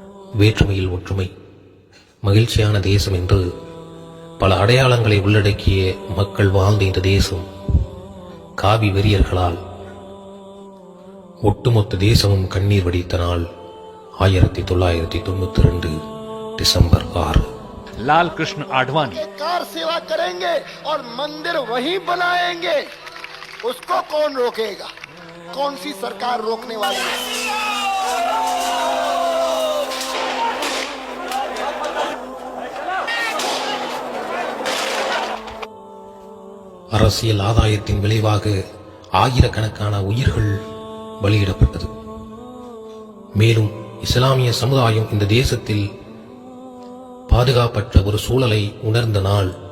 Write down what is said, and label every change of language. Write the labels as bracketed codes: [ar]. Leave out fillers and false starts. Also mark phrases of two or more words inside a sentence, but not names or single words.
[ta] வேற்றுமையில் ஒற்றுமை, மகிழ்ச்சியான தேசம் என்று பல அடையாளங்களை உள்ளடக்கிய மக்கள் வாழ்ந்த இந்த தேசம் காவி வெறியர்களால் ஒட்டுமொத்த தேசமும் கண்ணீர் வடித்த நாள் 1992 டிசம்பர் 6. [hi] लाल कृष्ण आडवाणी कार सेवा करेंगे और मंदिर वहीं बनाएंगे, उसको कौन रोकेगा? कौन सी सरकार रोकने वाली है? [ta] அரசியல் ஆதாயத்தின் விளைவாக ஆயிரக்கணக்கான உயிர்கள் பலியிடப்பட்டது. மேலும் இஸ்லாமிய சமுதாயம் இந்த தேசத்தில் பாதுகாப்பற்ற ஒரு சூழலை உணர்ந்த நாள்.